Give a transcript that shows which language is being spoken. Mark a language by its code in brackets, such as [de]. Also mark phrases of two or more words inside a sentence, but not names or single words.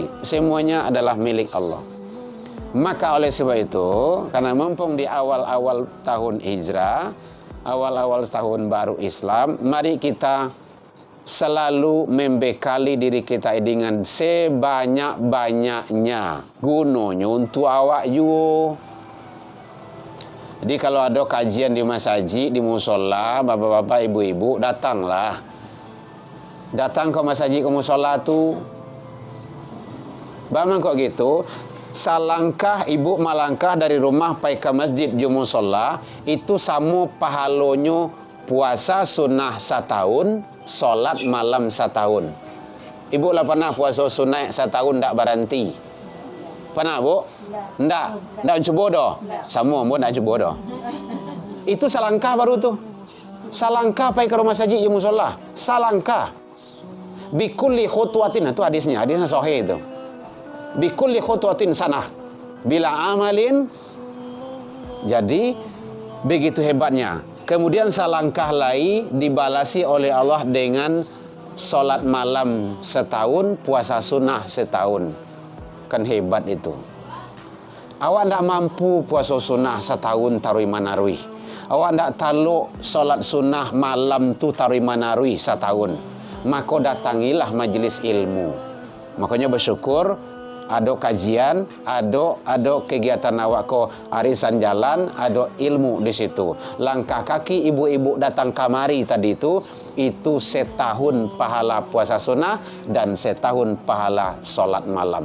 [id] Semuanya adalah milik Allah. Maka oleh sebab itu, karena mumpung di awal-awal tahun hijrah, awal-awal tahun baru Islam, mari kita selalu membekali diri kita dengan sebanyak-banyaknya gunanya untuk awak you. Jadi kalau ada kajian di masjid, di musola, bapak-bapak, ibu-ibu, datanglah. Datang ke masjid, ke musola tu. Bagaimana kok gitu? [min] Salangkah ibu malangkah dari rumah pai ke masjid di musola, itu sama pahalonyo puasa sunnah setahun, solat malam setahun. Ibu lah pernah puasa sunnah setahun tak berhenti? Pernah bu? Ndak cuba dah. Sama bu ndak cuba dah. Itu salangkah baru tu. Salangkah pai ke rumah masjid di musola. Salangkah. [ar] بكل خطوة, [id] itu hadisnya sahih itu. [ar] بكل خطوة سنة بلا عمل. [id] Jadi begitu hebatnya. Kemudian salangkah lagi dibalasi oleh Allah dengan solat malam setahun, puasa sunnah setahun. Kan hebat itu. Awak tidak mampu puasa sunnah setahun [min] tarui manarui. [id] Awak tidak taluk solat sunnah malam tu [min] tarui manarui [id] setahun. Maka datangilah majlis ilmu. Makanya bersyukur ada kajian, ada kegiatan awak ko arisan jalan, ada ilmu di situ. Langkah kaki ibu-ibu datang kamari tadi itu setahun pahala puasa sunnah dan setahun pahala solat malam.